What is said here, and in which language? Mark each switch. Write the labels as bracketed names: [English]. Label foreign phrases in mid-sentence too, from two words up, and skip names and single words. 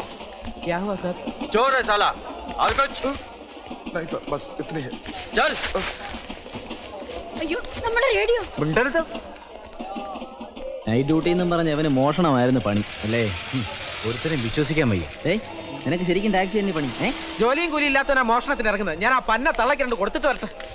[Hindi] क्या हुआ सर? चोर है साला। और कुछ नहीं सर, बस इतने है। चल। [Malayalam] അയ്യോ നമ്മുടെ റേഡിയോ. മിണ്ടരുത്. [English] night duty [Malayalam] എന്നും പറഞ്ഞ് അവന് മോഷണമായിരുന്നു പണി അല്ലേ? ഒരുത്തരം വിശ്വസിക്കാൻ വയ്യ. നിനക്ക് ശരിക്കും ടാക്സി തന്നെ പണി? ജോലിയും കൂലി ഇല്ലാത്തവനാ മോഷണത്തിന് ഇറങ്ങുന്നത്. ഞാൻ ആ പന്ന തള്ളക്ക് രണ്ട് കൊടുത്തിട്ട് വരട്ടെ.